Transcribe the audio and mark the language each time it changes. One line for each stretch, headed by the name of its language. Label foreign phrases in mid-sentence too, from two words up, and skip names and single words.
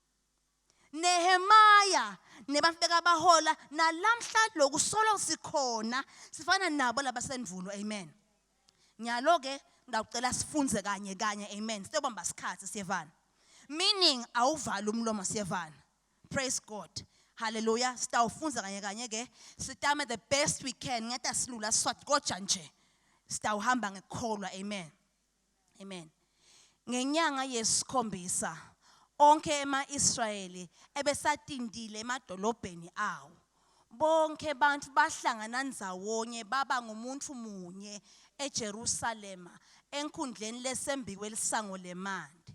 Swati: Nehemiah nebantu bekabahola nalamhla lokhu solo sikhona sifana nabo labasendvulo. Amen. Nyalo ke ngicela sifunze kanye amen. Sitobamba isikhathi siyevana. Meaning awuvala umlomo siyevana.
English: Praise God.
Swati: Hallelujah. Sitawufunza kanye ke sitame
English: the best we can
Swati: ngeta silula swat koja nje. Sitawuhamba ngekholwa. Amen. Amen. Ngenyanga yesikhombisa onke ema-Israyeli ebesatindile emadolobheni awo. Bonke bantu bahlangana ndzawonye baba ngumuntu munye eJerusalema enkhundleni lesembiwe lisango lemandi.